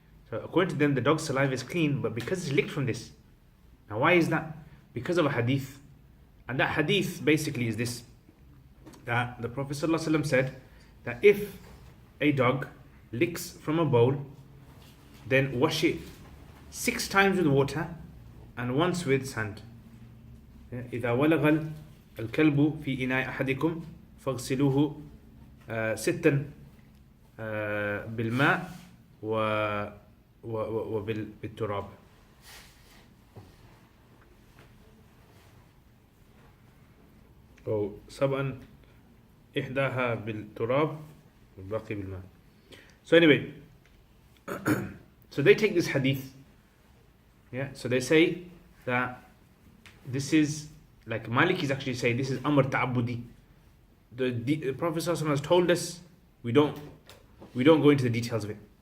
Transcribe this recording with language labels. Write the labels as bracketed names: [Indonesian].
[English] So according to them, the dog's saliva is clean, but because it's licked from this. Now why is that? Because of a hadith. And that hadith basically is this, that the Prophet ﷺ said that if a dog licks from a bowl, then wash it 6 times with water and once with sand. [Arabic] إذا ولغ الكلب في إناء أحدكم فاغسلوه 6 بالماء وبالتراب. أو 7 إحداها بالتراب والباقي بالماء. [English] So anyway, so they take this hadith, yeah, so they say that this is, like Malikis actually say, this is Amr Ta'abudi. The Prophet ﷺ has told us, we don't go into the details of it.